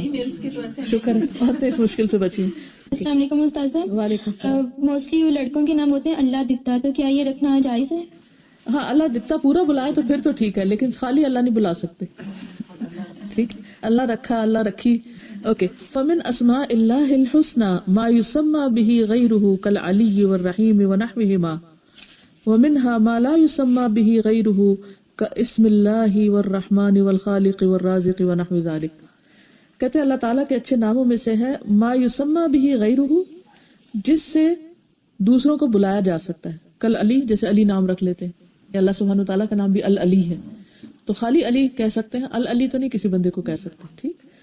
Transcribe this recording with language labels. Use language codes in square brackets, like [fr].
[ur] Families کے تو ایسے. شکر ہے, بہت اس مشکل سے بچی. السلام علیکم استاذہ. وعلیکم السلام. موسٹلی لڑکوں کے نام ہوتے ہیں اللہ دکھتا, تو کیا یہ رکھنا جائز ہے؟ ہاں اللہ جتنا پورا بلائے تو پھر تو ٹھیک ہے، لیکن خالی اللہ نہیں بلا سکتے. ٹھیک، اللہ رکھا، اللہ رکھی. اوکے. [ar] فمن اسماء اللہ الحسنى ما يسمى به غيره كالعلي والرحيم ونحوهما ومنها ما لا يسمى به غيره كاسم الله والرحمن والخالق والرازق ونحو ذلك. [ur] کہتے ہیں اللہ تعالیٰ کے اچھے ناموں میں سے ہے [ar] ما يسمى به غيره، [ur] جس سے دوسروں کو بلایا جا سکتا ہے. کل علی، جیسے علی نام رکھ لیتے ہیں. اللہ سبحانہ تعالیٰ کا نام بھی العلی ہے، تو خالی علی کہہ سکتے ہیں، العلی تو نہیں کسی بندے کو کہہ سکتے. ٹھیک.